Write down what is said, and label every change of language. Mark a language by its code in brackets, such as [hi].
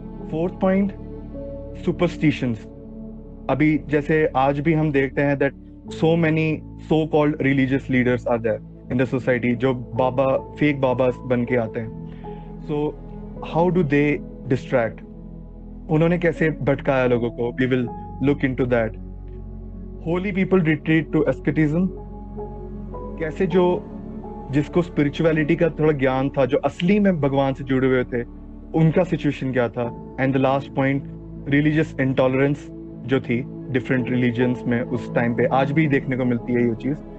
[hi] Fourth point, superstitions. अभी जैसे आज भी हम देखते हैं [en] that so many so-called religious leaders are there in the society, [hi] जो बाबा, फेक बाबा बन के आते हैं। [en] So how do they distract? [hi] उन्होंने कैसे भटकाया लोगों को? [en] We will look into that. Holy people retreat to asceticism. [hi] कैसे जो जिसको स्पिरिचुअलिटी का थोड़ा ज्ञान था, जो असली में भगवान से जुड़े हुए थे, उनका सिचुएशन क्या था। [en] and the last point, religious intolerance [hi] जो थी डिफरेंट रिलीजन्स में उस टाइम पे, आज भी देखने को मिलती है ये चीज।